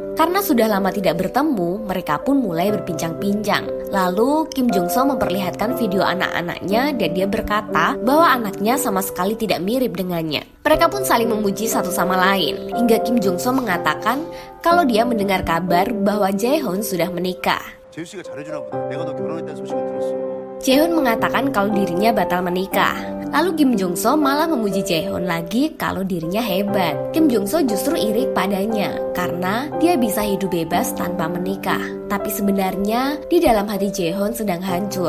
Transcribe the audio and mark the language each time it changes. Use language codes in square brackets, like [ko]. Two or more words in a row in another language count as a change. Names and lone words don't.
[id] Karena sudah lama tidak bertemu, mereka pun mulai berbincang-bincang. Lalu Kim Jung-so memperlihatkan video anak-anaknya dan dia berkata bahwa anaknya sama sekali tidak mirip dengannya. Mereka pun saling memuji satu sama lain, hingga Kim Jung-so mengatakan kalau dia mendengar kabar bahwa Jae-hoon sudah menikah. [ko] 재유 씨가 잘해주나 보다. 내가 너 결혼했다는 소식을 들었어. [id] Jae-hoon mengatakan kalau dirinya batal menikah. Lalu Kim Jung-so malah memuji Jae-hoon lagi kalau dirinya hebat. Kim Jung-so justru iri padanya karena dia bisa hidup bebas tanpa menikah. Tapi sebenarnya di dalam hati Jae-hoon sedang hancur.